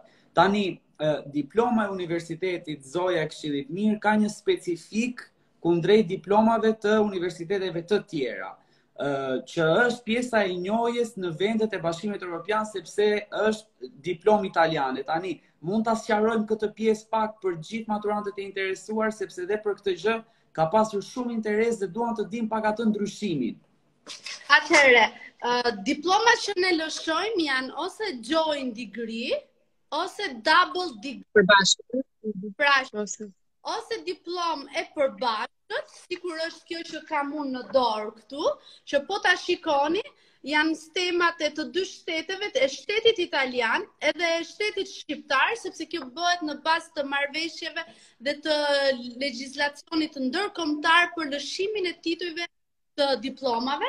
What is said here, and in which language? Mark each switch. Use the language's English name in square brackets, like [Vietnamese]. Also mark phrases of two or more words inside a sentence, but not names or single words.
[Albanian] Tani, diploma e Universitetit Zoja e Këshillit Mirë ka një specifik kundrejt diplomave të universiteteve të tjera, që është pjesa e njohjes në vendet e Bashkimit Evropian sepse është diplomë italiane. Tani, mund ta sqarojmë këtë pjesë pak për gjithë maturantët e interesuar, sepse edhe për këtë gjë ka pasur shumë interes dhe duan të dinë pak atë ndryshimin. Atëherë, diplomat që ne lëshojmë janë ose [English] joint degree, [Albanian] ose [English] double degree. [Albanian] Përbashkët. Pra, ose diplom e përbashkët, sikur është kjo që kam unë në dorë këtu, që po ta shikoni, janë stemat e të dy shteteve, e shtetit italian edhe e shtetit shqiptar, sepse kjo bëhet në bazë të marrëveshjeve dhe të legjislacionit ndërkombëtar për lëshimin e titujve të diplomave.